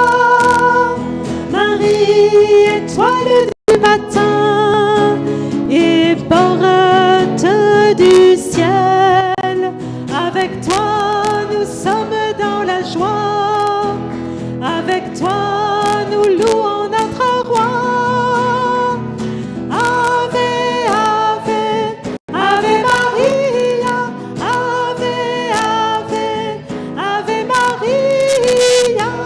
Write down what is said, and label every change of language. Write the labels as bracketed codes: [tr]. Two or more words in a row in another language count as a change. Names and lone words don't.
[fr] Marie, étoile du matin et porte du ciel, avec toi nous sommes dans la joie, avec toi nous louons notre roi. [la] Ave, Ave, Ave Maria, Ave, Ave, Ave Maria.